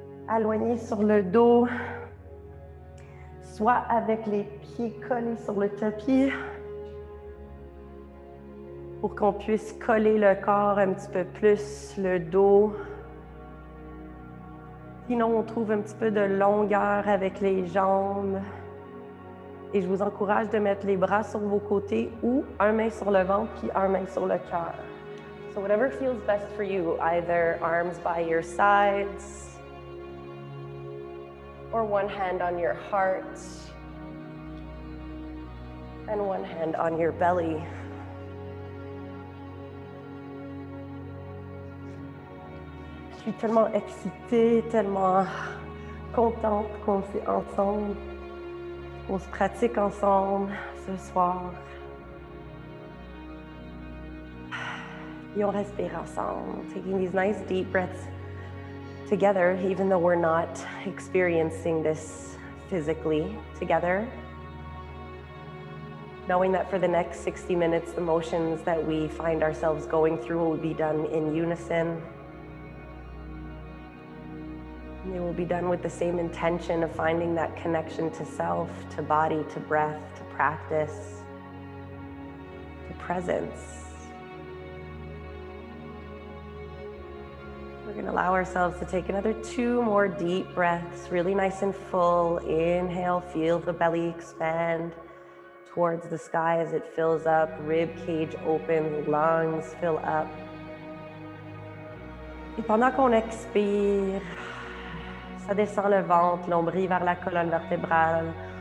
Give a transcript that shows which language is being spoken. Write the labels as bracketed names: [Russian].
[French] Allongé sur le dos, soit avec les pieds collés sur le tapis, pour qu'on puisse coller le corps un petit peu plus, le dos. Sinon, on trouve un petit peu de longueur avec les jambes. Et je vous encourage de mettre les bras sur vos côtés ou un main sur le ventre puis un main sur le cœur. [English] So whatever feels best for you, either arms by your sides or one hand on your heart and one hand on your belly. [French] Je suis tellement excitée, tellement contente qu'on soit ensemble, qu'on se pratique ensemble ce soir. Et on respire ensemble, [English] taking these nice deep breaths together, even though we're not experiencing this physically together. Knowing that for the next 60 minutes, the motions that we find ourselves going through will be done in unison. They will be done with the same intention of finding that connection to self, to body, to breath, to practice, to presence. We're going to allow ourselves to take another 2 more deep breaths, really nice and full. Inhale, feel the belly expand towards the sky as it fills up, rib cage opens, lungs fill up. [French] Et pendant qu'on expire, ça descend le ventre, l'ombril vers la colonne vertébrale.